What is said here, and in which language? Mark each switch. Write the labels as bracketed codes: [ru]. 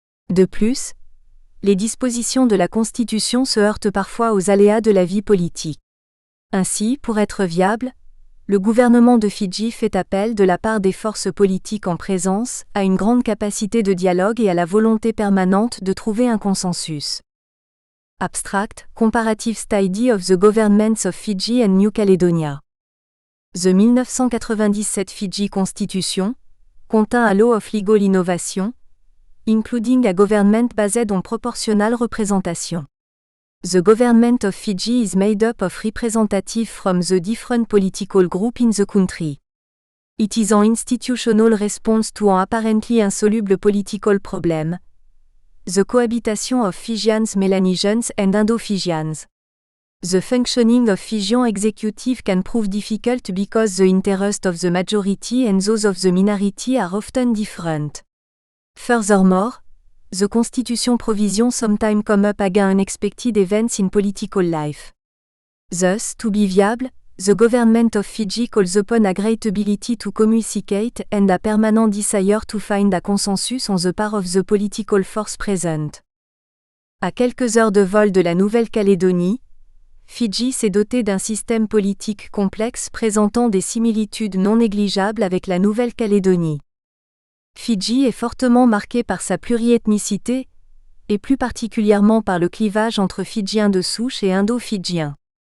[fr] De plus, les dispositions de la Constitution se heurtent parfois aux aléas de la vie politique. Ainsi, pour être viable, le gouvernement de Fidji fait appel de la part des forces politiques en présence à une grande capacité de dialogue et à la volonté permanente de trouver un consensus. [en] Abstract, Comparative Study of the Governments of Fiji and New Caledonia. The 1997 Fiji Constitution contient a law of legal innovation, including a government based on proportional representation. The government of Fiji is made up of representatives from the different political groups in the country. It is an institutional response to an apparently insoluble political problem, the cohabitation of Fijians, Melanesians and Indo-Fijians. The functioning of Fijian executive can prove difficult because the interests of the majority and those of the minority are often different. Furthermore, the Constitution provisions sometimes come up against unexpected events in political life. Thus, to be viable, the government of Fiji calls upon a great ability to communicate and a permanent desire to find a consensus on the part of the political force present. [fr] À quelques heures de vol de la Nouvelle-Calédonie, Fidji s'est doté d'un système politique complexe présentant des similitudes non négligeables avec la Nouvelle-Calédonie. Fidji est fortement marqué par sa pluriethnicité, et plus particulièrement par le clivage entre Fidjiens de souche et Indo-Fidjiens.